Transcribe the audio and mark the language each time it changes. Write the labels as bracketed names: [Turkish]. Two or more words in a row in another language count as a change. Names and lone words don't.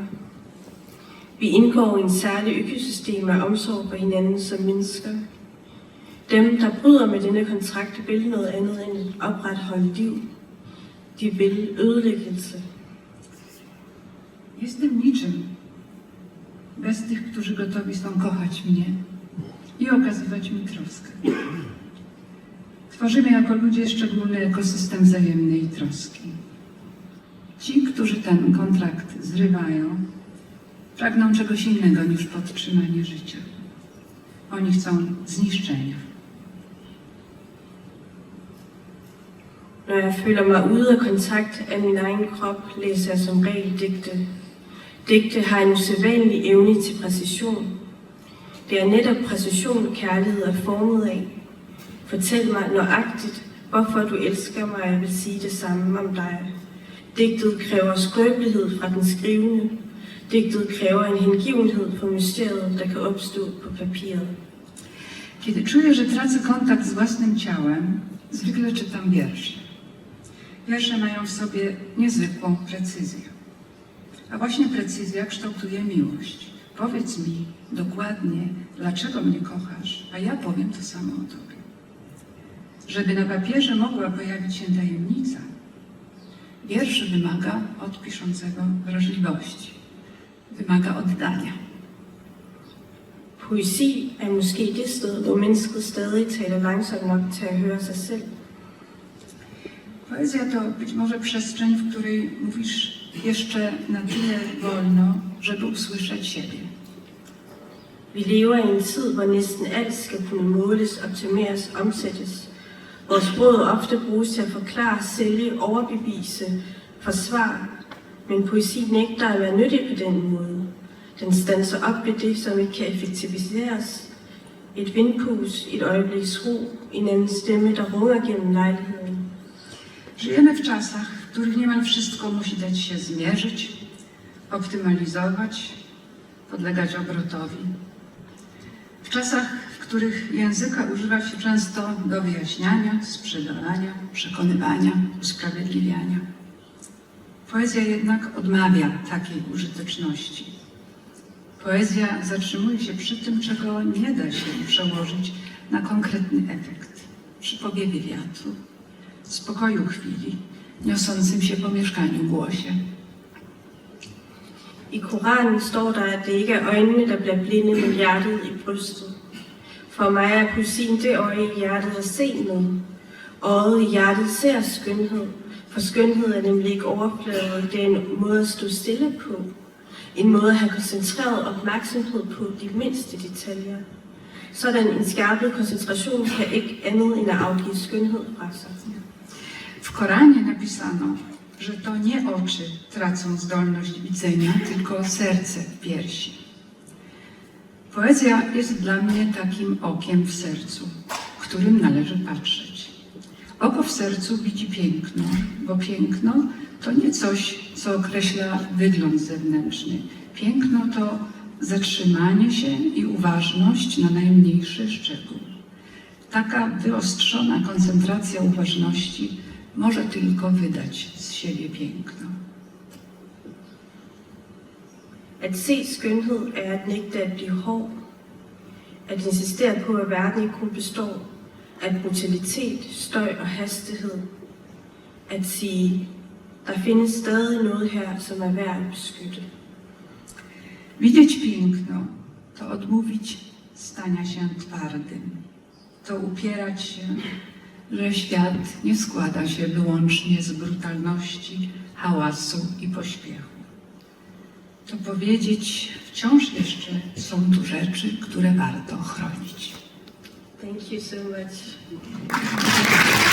[Danish] Vi indgår i en særlig økosystem af omsorg for hinanden som mennesker. Dem, der bryder med denne kontrakt, vil noget andet end et opretholdt liv. De vil ødelæggelse. [Polish] Jestem niczym bez tych, którzy gotowi są kochać mnie i okazywać mi troskę. Tworzymy jako ludzie szczególny ekosystem wzajemnej troski. Ci, którzy ten kontrakt zrywają, pragną czegoś innego niż podtrzymanie życia. Oni chcą zniszczenia. [Danish] Når jeg føler mig ude af kontakt af min egen krop, læser jeg som regel digte. Digte har en usædvanlig evne til præcision. Det er netop præcision, kærlighed er formet af. Fortæl mig nøjagtigt, hvorfor du elsker mig, og jeg vil sige det samme om dig. Digtet kræver skrøbelighed fra den skrivende. Digtet kræver en hengivenhed for mysteriet, der kan opstå på papiret. [Polish] Kiedy czuję, że tracę kontakt z własnym ciałem, zwykle czytam wiersze. Wiersze mają w sobie niezwykłą precyzję. A właśnie precyzja kształtuje miłość. Powiedz mi dokładnie, dlaczego mnie kochasz, a ja powiem to samo o tobie. Żeby na papierze mogła pojawić się tajemnica, wiersz wymaga od piszącego wrażliwości, wymaga oddania. [Danish] Poesi er måske det sted, hvor mennesket stadig taler langsomt nok til at høre sig selv. [Polish] Poezja to być może przestrzeń, w której mówisz jeszcze na tyle wolno, żeby usłyszeć siebie. [Danish] Vi lever i en tid, hvor næsten alt skal kunne måles, optimeres, omsættes. Hvor sproget ofte bruges til at forklare, sælge, overbevise, forsvare. Men poesi nægter at være nyttig på den måde. Den standser op ved det, som ikke kan effektiviseres. Et vindpus, et øjebliks ro, en anden stemme, der runger gennem lejligheden. [Polish] Żyjemy w czasach, w których niemal wszystko musi dać się zmierzyć, optymalizować, podlegać obrotowi. W czasach, w których języka używa się często do wyjaśniania, sprzedawania, przekonywania, usprawiedliwiania. Poezja jednak odmawia takiej użyteczności. Poezja zatrzymuje się przy tym, czego nie da się przełożyć na konkretny efekt. Przy powiewie wiatru, spokoju chwili, niosącym się po mieszkaniu głosie. [Danish] I Koranen står der, at det ikke er øjnene, der bliver blinde, men hjertet i brystet. For mig er poesien det øje i hjertet at se med. Øjet i hjertet ser skønhed, for skønhed er nemlig ikke overflade, det er en måde at stå stille på. En måde at have koncentreret opmærksomhed på de mindste detaljer. Sådan en skærpet koncentration kan ikke andet end at afgive skønhed fra sig. [Polish] W Koranie napisano, że to nie oczy tracą zdolność widzenia, tylko serce w piersi. Poezja jest dla mnie takim okiem w sercu, którym należy patrzeć. Oko w sercu widzi piękno, bo piękno to nie coś, co określa wygląd zewnętrzny. Piękno to zatrzymanie się i uważność na najmniejszy szczegół. Taka wyostrzona koncentracja uważności może tylko wydać z siebie piękno. [Danish] At se skønhed er at nægte at blive hård. At insistere på, at verden ikke kun består af brutalitet, støj og hastighed. At sige, der findes stadig noget her, som er værd at beskytte. [Polish] Widzieć piękno to odmówić stania się twardym. To upierać się, że świat nie składa się wyłącznie z brutalności, hałasu i pośpiechu. To powiedzieć, wciąż jeszcze są tu rzeczy, które warto chronić. [English] Thank you so much.